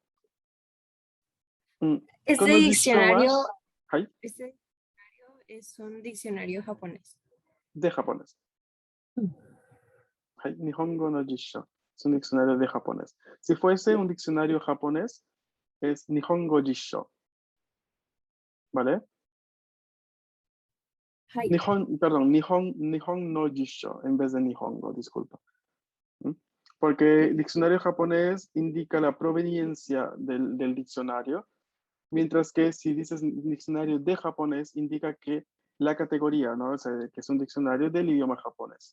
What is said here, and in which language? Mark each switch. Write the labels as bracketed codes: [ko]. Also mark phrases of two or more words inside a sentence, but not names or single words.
[es] Este [ja] この辞書は- [es] diccionario, [ja] Hai. [es] este diccionario es un diccionario japonés. De japonés. Hai. [ja] 日本語の辞書. [es] Es un diccionario de japonés. Si fuese un diccionario japonés, es [ja] 日本語辞書. [es] ¿Vale? [ja] Hai. 日本の辞書 [es] en vez de Nihongo, disculpa. Porque el diccionario japonés indica la proveniencia del diccionario, mientras que si dices diccionario de japonés, indica que la categoría, ¿no? O sea, que es un diccionario del idioma japonés.